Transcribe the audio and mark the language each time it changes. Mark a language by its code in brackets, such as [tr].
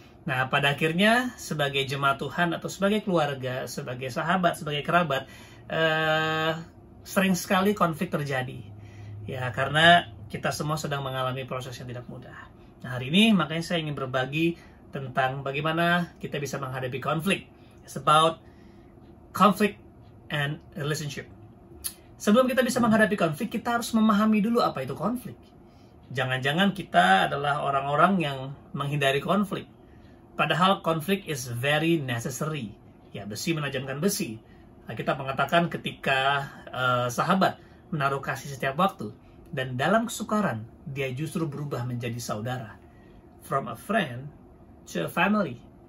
[id] Nah, pada akhirnya sebagai jemaat Tuhan atau sebagai keluarga, sebagai sahabat, sebagai kerabat, sering sekali konflik terjadi. Ya, karena kita semua sedang mengalami proses yang tidak mudah. Nah, hari ini makanya saya ingin berbagi tentang bagaimana kita bisa menghadapi konflik. [en] It's about conflict and relationship. [id] Sebelum kita bisa menghadapi konflik, kita harus memahami dulu apa itu konflik. Jangan-jangan kita adalah orang-orang yang menghindari konflik. Padahal konflik [en] is very necessary. [id] Ya, besi menajamkan besi. Nah, kita mengatakan ketika sahabat menaruh kasih setiap waktu, dan dalam kesukaran dia justru berubah menjadi saudara. [en] From a friend to a family.